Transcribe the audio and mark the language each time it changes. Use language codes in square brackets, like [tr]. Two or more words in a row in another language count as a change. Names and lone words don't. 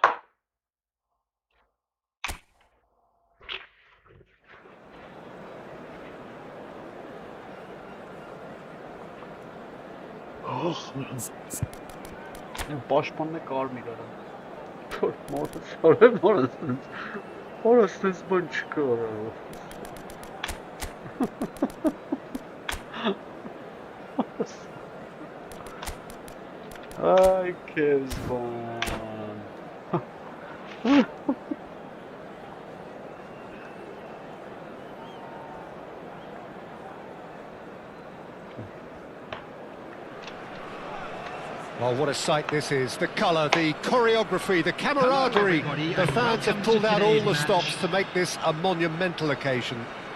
[hy] Եմ պաշտպանն է կարմիր արա։ Որ մոտը շարել որս տես բան չկա արա։ Ay քեզ բան։ [en] Well, what a sight this is. The colour, the choreography, the camaraderie. The fans have pulled out all the stops to make this a monumental occasion.